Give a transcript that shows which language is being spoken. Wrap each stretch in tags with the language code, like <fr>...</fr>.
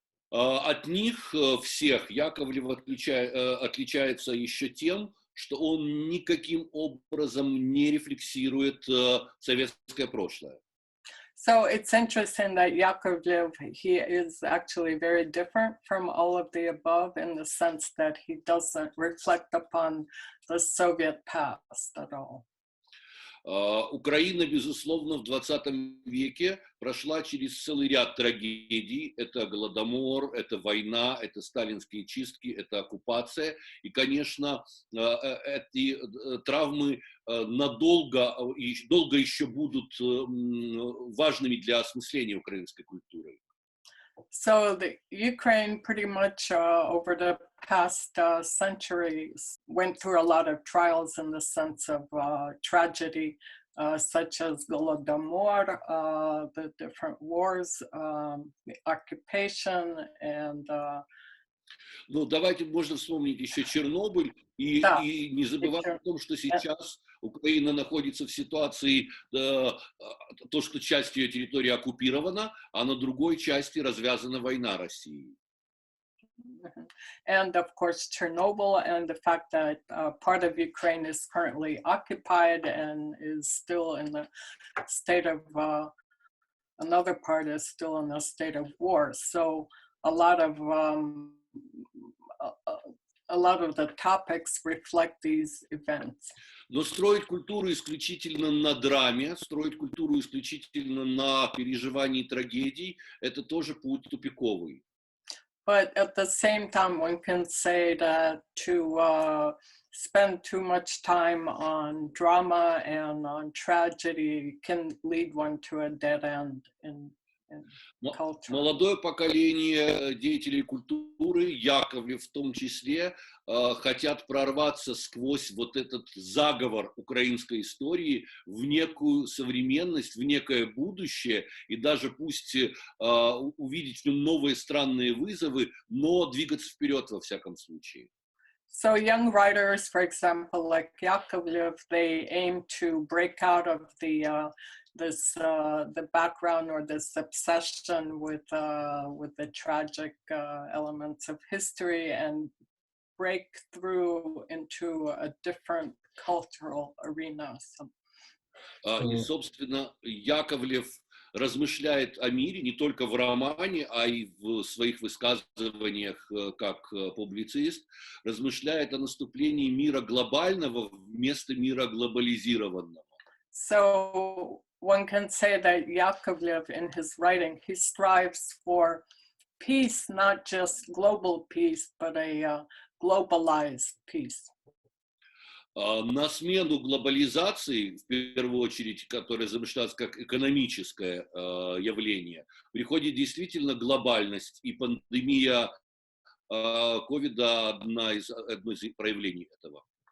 <ru>От них всех Яковлев отличается еще тем, что он никаким образом не рефлексирует советское прошлое.</ru> <en>So it's interesting that Yakovlev, he is actually very different from all of the above in the sense that he doesn't reflect upon the Soviet past at all.</en> <ru>Украина, безусловно, в 20 веке прошла через целый ряд трагедий. Это Голодомор, это война, это сталинские чистки, это оккупация. И, конечно, эти травмы надолго и долго еще будут важными для осмысления украинской культуры.</ru> <en>So the Ukraine pretty much over the past centuries went through a lot of trials in the sense of tragedy, such as Golodomor, the different wars, the occupation, and</en> <ru>Ну, давайте можно вспомнить еще Чернобыль и не забывать о том, что сейчас Украина находится в ситуации, то, что часть ее территории оккупирована, а на другой части развязана война России.</ru> <en>And of course, Chernobyl and the fact that part of Ukraine is currently occupied and is still in the state of, another part is still in a state of war. So a lot of the topics reflect these events.</en> <ru>Но строить культуру исключительно на драме, строить культуру исключительно на переживании трагедий, это тоже путь тупиковый.</ru> <en>But at the same time, one can say that to spend too much time on drama and on tragedy can lead one to a dead end in culture.</en> <ru>Молодое поколение деятелей культуры, Яковлев в том числе, хотят прорваться сквозь вот этот заговор украинской истории в некую современность, в некое будущее, и даже пусть увидеть в нем новые странные вызовы, но двигаться вперед во всяком случае.</ru> <en>So young writers, for example, like Yakovlev, they aim to break out of the background or this obsession with the tragic elements of history and break through into a different cultural arena.</en> <ru>И, собственно, Яковлев размышляет о мире не только в романе, а и в своих высказываниях как публицист, размышляет о наступлении мира глобального вместо мира глобализированного.</ru> <en>So one can say that Yakovlev in his writing, he strives for peace, not just global peace, but a globalized peace.</en> <ru>На смену глобализации, в первую очередь, которая замышляется как экономическое явление, приходит действительно глобальность, и пандемия ковида одно из проявлений этого.</ru>